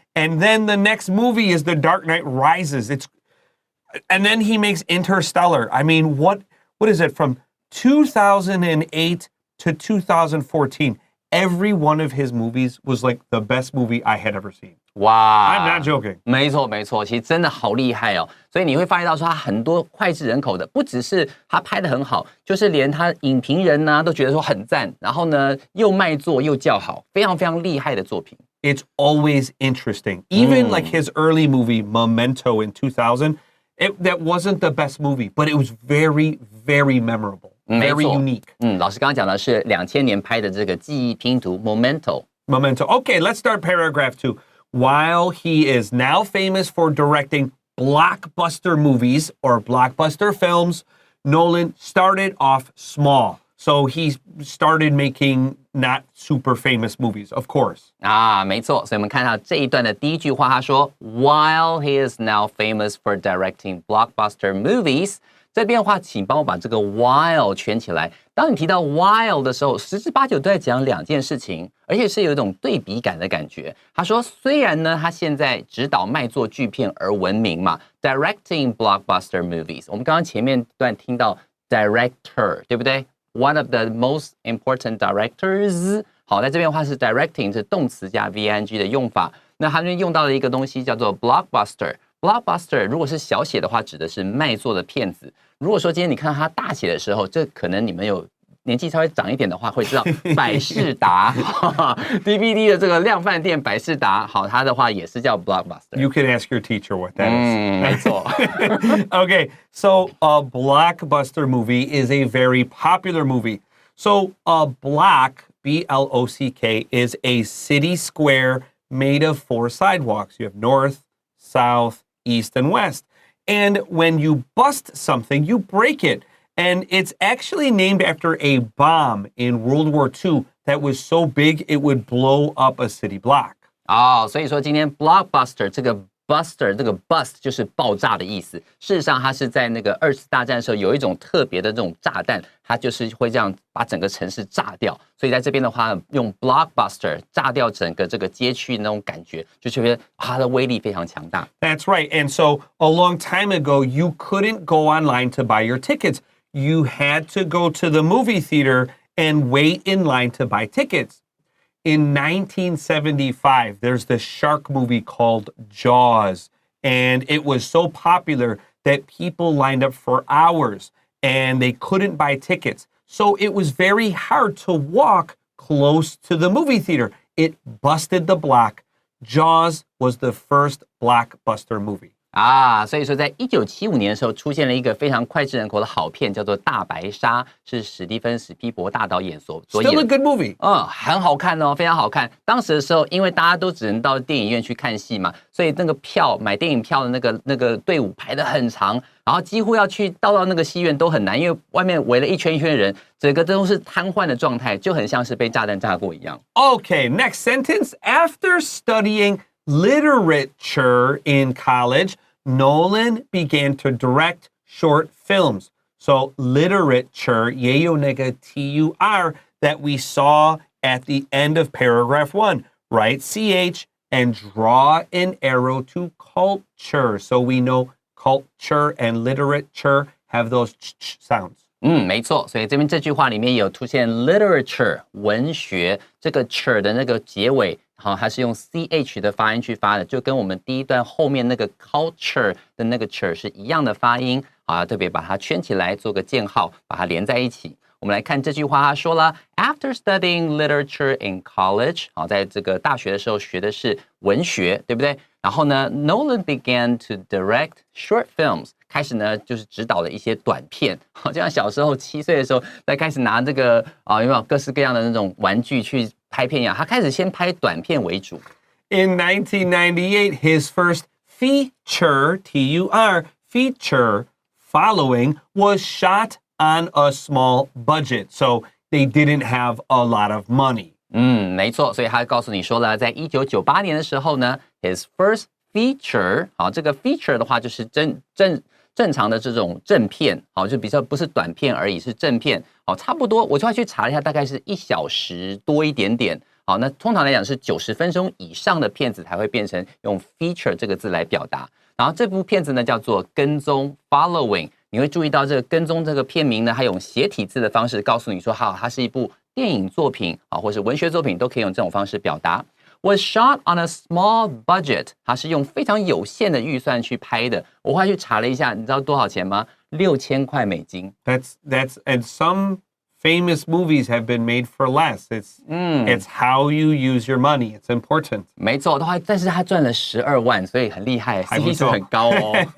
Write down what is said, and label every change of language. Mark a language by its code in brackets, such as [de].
[en] And then the next movie is The Dark Knight Rises. And then he makes Interstellar. I mean, what is it, from 2008 to 2014? Every one of his movies was like the best movie I had ever seen. Wow. I'm not joking. [zh] 没错，没错，其实真的好厉害哦。所以你会发现到说，他很多脍炙人口的，不只是他拍得很好，就是连他影评人呢都觉得说很赞，然后呢又卖座又叫好，非常非常厉害的作品。 [en] It's always interesting. Even like his early movie, Memento in 2000, that wasn't the best movie, but it was very, very memorable, very unique. [zh] 老师刚刚讲的是2000年拍的这个记忆拼图 Memento. [en] Okay, let's start paragraph 2. While he is now famous for directing blockbuster movies or blockbuster films, Nolan started off small. So he started making not super famous movies, of course. [zh] 没错，所以我们看到这一段的第一句话，他说 [en] While he is now famous for directing blockbuster movies， [zh] 这边的话，请帮我把这个 while 圈起来。当你提到 while 的时候，十之八九都在讲两件事情，而且是有一种对比感的感觉。他说，虽然呢，他现在指导卖座巨片而闻名嘛 ， [en] directing blockbuster movies。 [zh] 我们刚刚前面段听到 director， 对不对？ [en] One of the most important directors。 [zh] 好，在这边的话是 directing 是动词加 VING 的用法。那它这边用到了一个东西叫做 blockbuster。blockbuster 如果是小写的话，指的是卖座的片子。如果说今天你看到它大写的时候，这可能你们有年纪稍微长一点的话，会知道百事达DVD 的这个量贩店百事达，好，它的话也是叫 blockbuster。 [en] You can ask your teacher what that is. [zh] 没错。 [en] Okay, so a blockbuster movie is a very popular movie. So a block, B-L-O-C-K, is a city square made of 4 sidewalks. You have north, south, east, and west. And when you bust something, you break it. And it's actually named after a bomb in World War II that was so big it would blow up a city block. [zh] 所以说今天 blockbuster 这个 buster 这个 bust 就是爆炸的意思。事实上，它是在那个2次大战的时候有一种特别的这种炸弹，它就是会这样把整个城市炸掉。所以在这边的话，用 blockbuster 炸掉整个这个街区那种感觉，就觉得它的威力非常强大。 [en] That's right. And so a long time ago, you couldn't go online to buy your tickets. You had to go to the movie theater and wait in line to buy tickets. In 1975, there's this shark movie called Jaws, and it was so popular that people lined up for hours, and they couldn't buy tickets. So it was very hard to walk close to the movie theater. It busted the block. Jaws was the first blockbuster movie. [zh] 啊，所以说在1975年的时候，出现了一个非常脍炙人口的好片，叫做《大白鲨》，是史蒂芬·史皮伯大导演所演。 [en] Still a good movie. [zh] 很好看哦，非常好看。当时的时候，因为大家都只能到电影院去看戏嘛，所以那个买电影票的那个队伍排得很长，然后几乎要去到那个戏院都很难，因为外面围了一圈一圈的人，整个都是瘫痪的状态，就很像是被炸弹炸过一样。 [en] Okay, next sentence. After studying literature in college, Nolan began to direct short films. So literature, [zh] 也有那个 [en] TUR that we saw at the end of paragraph 1. Write CH and draw an arrow to culture. So we know culture and literature have those ch sounds. [zh] 没错，所以这边这句话里面有出现 literature 文学这个 ch 的那个结尾，好，它是用 ch 的发音去发的，就跟我们第一段后面那个 culture 的那个 ch 是一样的发音，好，特别把它圈起来，做个箭号，把它连在一起。我们来看这句话，他说了 ， [en] After studying literature in college， [zh] 好，在这个大学的时候学的是文学，对不对？然后呢 [en] ，Nolan began to direct short films。 [zh] 开始呢，就是指导了一些短片，好像小时候7岁的时候，在开始拿这个有没有各式各样的那种玩具去拍片一样，他开始先拍短片为主。 [en] In 1998, his first feature, T-U-R, feature following was shot on a small budget, so they didn't have a lot of money. [zh] 没错，所以他告诉你说了，在1998年的时候呢 ， [en] his first feature， [zh] 好，这个 feature 的话就是正常的这种正片，好，就比较不是短片而已，是正片，好，差不多，我就要去查了一下，大概是1小时多一点点，好，那通常来讲是90分钟以上的片子才会变成用 feature 这个字来表达。然后这部片子呢叫做跟踪 following， 你会注意到这个跟踪这个片名呢，它用斜体字的方式告诉你说，好，它是一部电影作品啊，或是文学作品，都可以用这种方式表达。 [en] Was shot on a small budget， [zh] 它是用非常有限的预算去拍的。我后来去查了一下，你知道多少钱吗？6000块美金。 [en] That's and some famous movies have been made for less. It's how you use your money. It's important. [zh] 没错，但是他赚了12万，所以很厉害 ，CP 值很高哦。